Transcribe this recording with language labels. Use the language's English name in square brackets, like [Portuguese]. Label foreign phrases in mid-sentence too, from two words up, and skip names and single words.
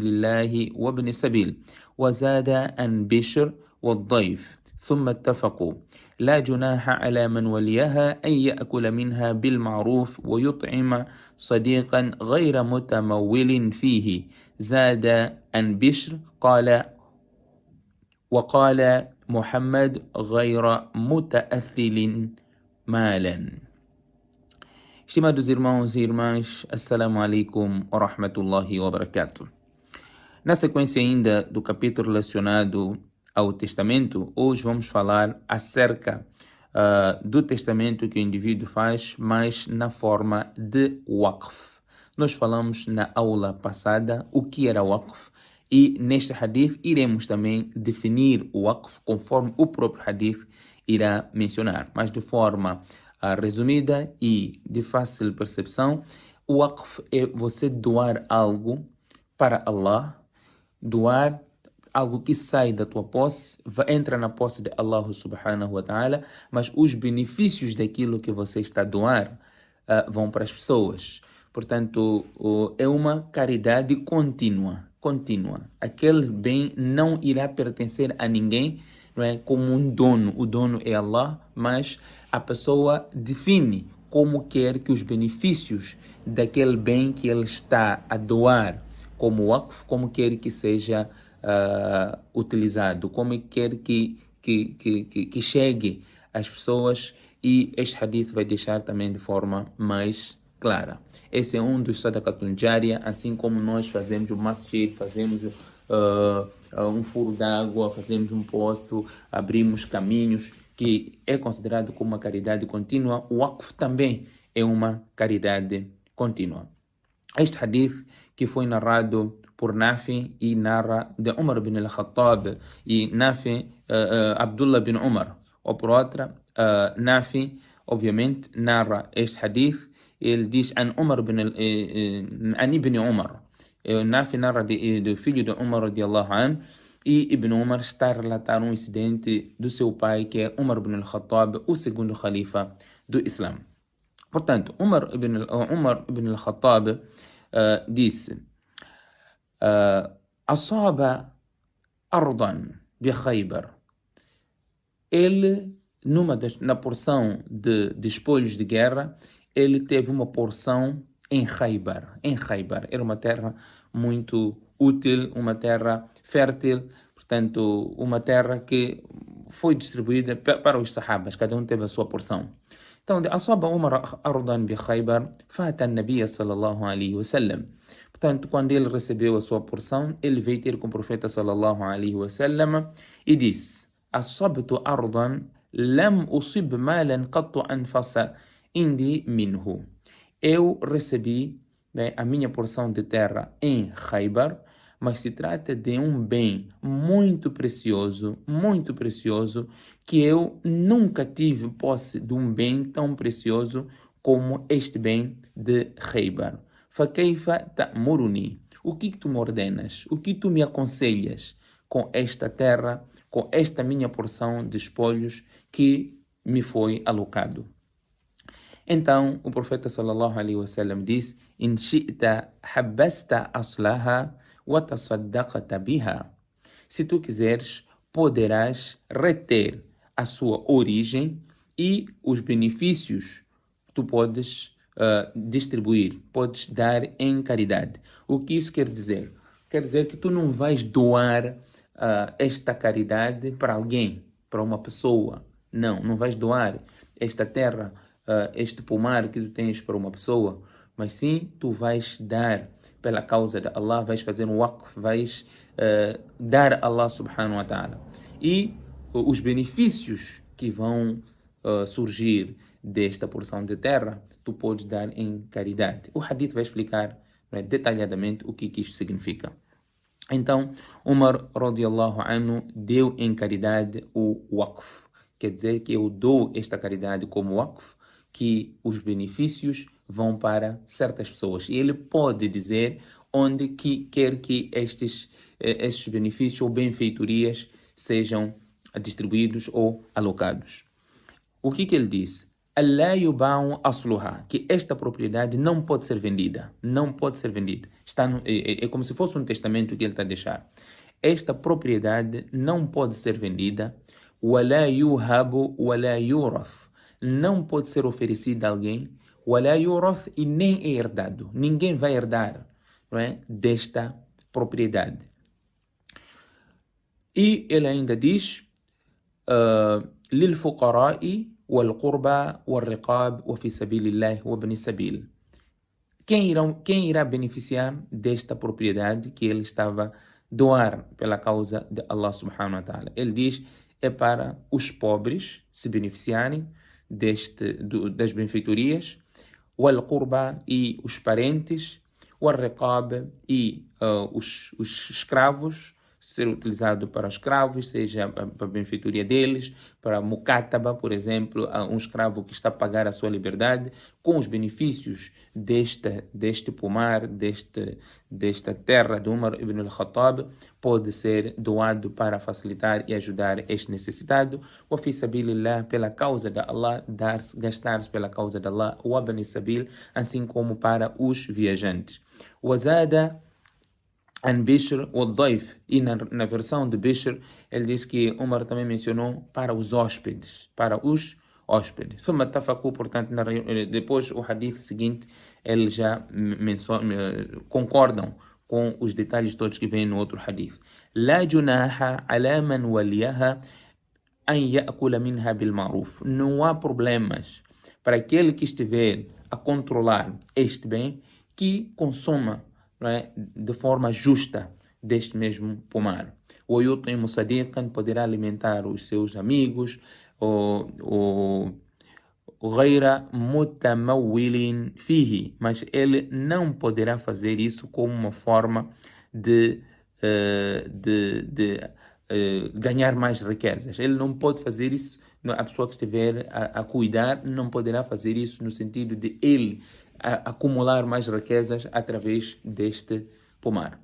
[Arabic] الله وابن سبيل وزاد عن بشر والضيف ثم اتفقوا لا جناح على من وليها أن يأكل منها بالمعروف ويطعم صديقا غير متمول فيه زاد عن بشر وقال محمد غير متأثل مالا. [Portuguese] Estimados irmãos e irmãs, [Arabic] السلام عليكم ورحمة الله وبركاته. [Portuguese] Na sequência ainda do capítulo relacionado ao testamento, hoje vamos falar acerca do testamento que o indivíduo faz, mas na forma de waqf. Nós falamos na aula passada o que era waqf e neste hadith iremos também definir o waqf conforme o próprio hadith irá mencionar, mas de forma resumida e de fácil percepção. O waqf é você doar algo para Allah, doar algo que sai da tua posse, entra na posse de Allah [Arabic] سبحانه وتعالى, [Portuguese] mas os benefícios daquilo que você está a doar vão para as pessoas. Portanto, é uma caridade contínua. Aquele bem não irá pertencer a ninguém, não é como um dono. O dono é Allah, mas a pessoa define como quer que os benefícios daquele bem que ele está a doar como waqf, como quer que seja utilizado, como quer que chegue às pessoas, e este hadith vai deixar também de forma mais clara. Esse é um dos [Arabic] صدقة جارية, [Portuguese] assim como nós fazemos o masjid, fazemos um furo d'água, fazemos um poço, abrimos caminhos, que é considerado como uma caridade contínua. O waqf também é uma caridade contínua. Este hadith que foi narrado por Nafi e narra de Umar bin al-Khattab, e Nafi Abdullah bin Umar, ou por outra, Nafi obviamente narra este hadith. Ele diz an Umar bin an Ibn Umar. Nafi narra do filho de Umar [Arabic] رضي الله عنه, [Portuguese] e Ibn Umar está a relatar um incidente do seu pai, que é Umar bin al-Khattab, o segundo khalifa do Islã. Portanto, Umar ibn al-Khattab disse [Arabic] أصاب أرضا بخيبر. [Portuguese] Ele, na porção de espolhos de guerra, ele teve uma porção em Khaybar. Era uma terra muito útil, uma terra fértil, portanto, uma terra que foi distribuída para os sahabas, cada um teve a sua porção. Então, [Arabic] أصاب عمر أرضا بخيبر فأتى النبي صلى الله عليه وسلم. [Portuguese] Portanto, quando ele recebeu a sua porção, ele veio ter com o profeta [Arabic] صلى الله عليه وسلم [Portuguese] e disse: [Arabic] أصبت أرضا لم أصب مالا قط أنفس عندي منه. [Portuguese] Eu recebi a minha porção de terra em Khaybar, mas se trata de um bem muito precioso, que eu nunca tive posse de um bem tão precioso como este bem de Khaybar. [Arabic] فكيف تأمرني? [Portuguese] O que tu me ordenas? O que tu me aconselhas com esta terra, com esta minha porção de espolhos que me foi alocado? Então, o profeta [Arabic] صلى الله عليه وسلم [Portuguese] disse: [Arabic] "إن شئت حبست أصلها وتصدقت بها." [Portuguese] Se tu quiseres, poderás reter a sua origem e os benefícios tu podes distribuir, podes dar em caridade. O que isso quer dizer? Quer dizer que tu não vais doar esta caridade para alguém, para uma pessoa. Não, não vais doar esta terra, este pomar que tu tens para uma pessoa, mas sim tu vais dar pela causa de Allah, vais fazer um waqf, vais dar a Allah [Arabic] سبحانه وتعالى. [Portuguese] E os benefícios que vão surgir desta porção de terra, tu podes dar em caridade. O hadith vai explicar, né, detalhadamente o que isto significa. Então, Umar [Arabic] رضي الله عنه [Portuguese] deu em caridade o waqf. Quer dizer que eu dou esta caridade como waqf, que os benefícios vão para certas pessoas. E ele pode dizer onde que quer que estes benefícios ou benfeitorias sejam distribuídos ou alocados. O que ele diz? [Arabic] ألا يباع أصلها, [Portuguese] que esta propriedade não pode ser vendida. Não pode ser vendida. É como se fosse um testamento que ele está a deixar. Esta propriedade não pode ser vendida. [Arabic] ولا يوهب ولا يورث. [Portuguese] Não pode ser oferecida a alguém. [Arabic] ولا يورث, [Portuguese] e nem é herdado. Ninguém vai herdar, não é, desta propriedade. E ele ainda diz: [Arabic] للفقراء والقربى والرقاب وفي سبيل الله وابن السبيل. [Portuguese] Quem irá beneficiar desta propriedade que ele estava doar pela causa de Allah [Arabic] سبحانه وتعالى? [Portuguese] Ele diz, é para os pobres se beneficiarem das benfeitorias, [Arabic] والقربى, [Portuguese] e os parentes, [Arabic] والرقاب, [Portuguese] e os escravos, ser utilizado para escravos, seja para a benfeitoria deles, para mukataba, por exemplo, um escravo que está a pagar a sua liberdade, com os benefícios deste pomar, desta terra de Umar ibn al-Khattab, pode ser doado para facilitar e ajudar este necessitado. [Arabic] وفي سبيل الله, [Portuguese] pela causa de Allah, gastar-se pela causa de Allah, [Arabic] وابن سبيل, [Portuguese] assim como para os viajantes. [Arabic] وزاد عن بشر والضيف, [Portuguese] e na versão de Bishr ele diz que Umar também mencionou para os hóspedes, portanto, depois o hadith seguinte eles já concordam com os detalhes todos que vêm no outro hadith. [Arabic] لا جناح على من وليها أن يأكل منها بالمعروف. [Portuguese] Não há problemas para aquele que estiver a controlar este bem que consuma, não é, de forma justa deste mesmo pomar. O [Arabic] يطعم صديقا, [Portuguese] poderá alimentar os seus amigos, o [Arabic] غير متمول فيه, [Portuguese] mas ele não poderá fazer isso como uma forma de ganhar mais riquezas. Ele não pode fazer isso, a pessoa que estiver a cuidar não poderá fazer isso no sentido de ele acumular mais riquezas através deste pomar.